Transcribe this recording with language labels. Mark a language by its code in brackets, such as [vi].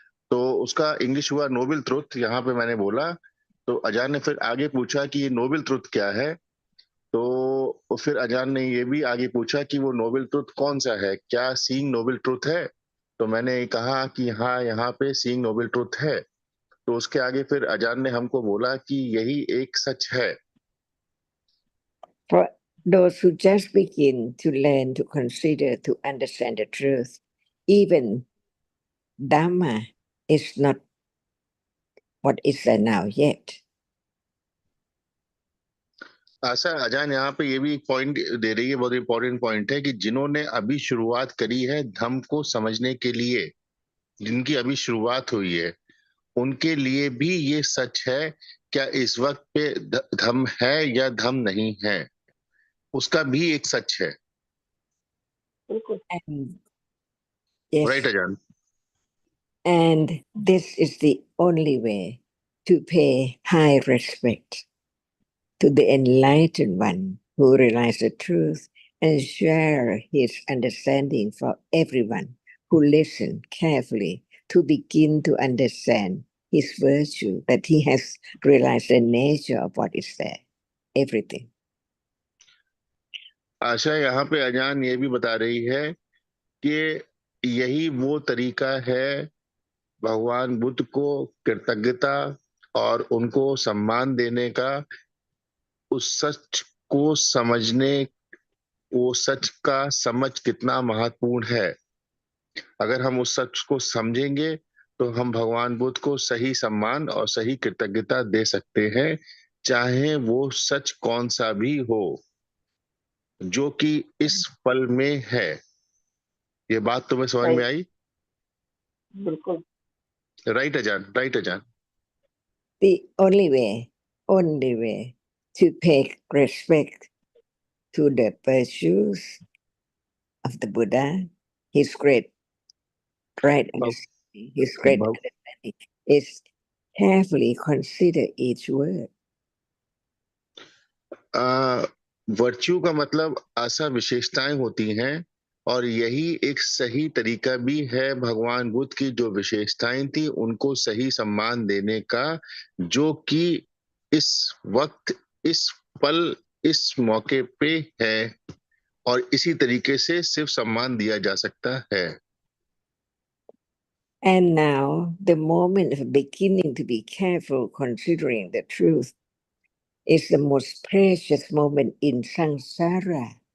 [hi] तो उसका इंग्लिश हुआ नोबल ट्रुथ, यहाँ पे मैंने बोला। तो अजान ने फिर आगे पूछा कि ये नोबल ट्रुथ क्या है। तो फिर अजान ने ये भी आगे पूछा कि वो नोबल ट्रुथ कौन सा है, क्या सीइंग नोबल ट्रुथ है। तो मैंने कहा कि हाँ, यहाँ पे सीइंग नोबल ट्रुथ है। तो उसके आगे फिर अजान ने हमको बोला कि यही एक सच है। [en] For those who just begin to learn, to consider, to understand the truth, even Dhamma is not what is there now yet. [hi] आशा अजान यहाँ पे ये भी एक पॉइंट दे रही है, बहुत इंपॉर्टेंट पॉइंट है, कि जिन्होंने अभी शुरुआत करी है धम्म को समझने के लिए, जिनकी अभी शुरुआत हुई है, उनके लिए भी ये सच है। क्या इस वक्त पे धम्म है या धम्म नहीं है, उसका भी एक सच है। बिल्कुल। [en] And yes, right अजान। and this is the only way to pay high respect to the enlightened one who realized the truth and share his understanding for everyone who listen carefully to begin to understand his virtue, that he has realized the nature of what is there, everything. [hi] आशा यहाँ पे अजान ये भी बता रही है कि यही वो तरीका है भगवान बुद्ध को कृतज्ञता और उनको सम्मान देने का, उस सच को समझने, वो सच का समझ कितना महत्वपूर्ण है। अगर हम उस सच को समझेंगे तो हम भगवान बुद्ध को सही सम्मान और सही कृतज्ञता दे सकते हैं, चाहे वो सच कौन सा भी हो, जो कि इस पल में है। ये बात तुम्हें समझ सही, में आई? बिल्कुल। [en] Right अजान, right अजान। The only way to pay respect to the virtues of the Buddha, his great understanding, his great [hi] भग, [en] understanding, is carefully consider each word. [hi] Virtue का मतलब ऐसा विशेषताएं होती हैं, और यही एक सही तरीका भी है भगवान बुद्ध की जो विशेषताएं थी उनको सही सम्मान देने का, जो कि इस वक्त, इस पल, इस मौके पे है, और इसी तरीके से सिर्फ सम्मान दिया जा सकता है। [en] And now, the moment of beginning to be careful considering the truth is the most precious moment in samsara.